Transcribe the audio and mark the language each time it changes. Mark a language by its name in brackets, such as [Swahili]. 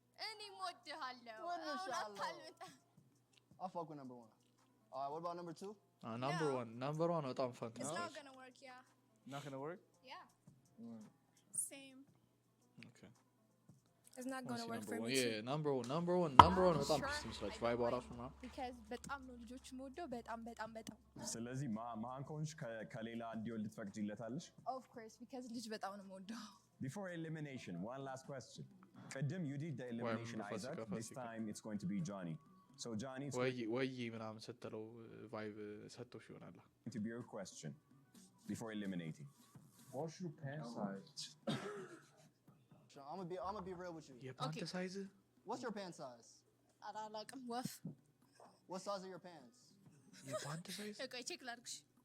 [Amharic] እኔም እወድሃለሁ [English] What the [Amharic] አሁን [English] shallow? [Amharic] አታልምጣ [English] I'll fuck with number 1. All right, what about number 2? number 1 [Amharic] በጣም [English] It's fantastic not gonna work, yeah. not gonna work Yeah. Same. okay It's not gonna work for me. [Amharic] yeah number 1 በጣም ደስ ይመስላል ቫይብ አራሱ ነው [English] Because [Amharic] በጣም ነው ልጆች የምወደው በጣም ስለዚህ መሃን ከሆንሽ ከሌላ እንዲወልድ ትፈቅጂለታለሽ? [English] Of course, because [Amharic] ልጅ በጣም ነው የምወደው [English] Before elimination, one last question. Qadim, you did the elimination, Isaac. This time it's going to be Johnny. So Johnny, it's [Amharic] ወይ ምናምን ስትለው ቫይብ ሰጥቶሽ ይሆናል [English] going to be your question before eliminating. What's your pant size? I'm gonna be real with you. [Amharic] የፓንት ሳይዝ [English] What's your pant size? [Amharic] አላላቅም ወፍ [English] What size are your pants? [Amharic] የፓንት ሳይዝ ቆይ ቼክ ላድርግሽ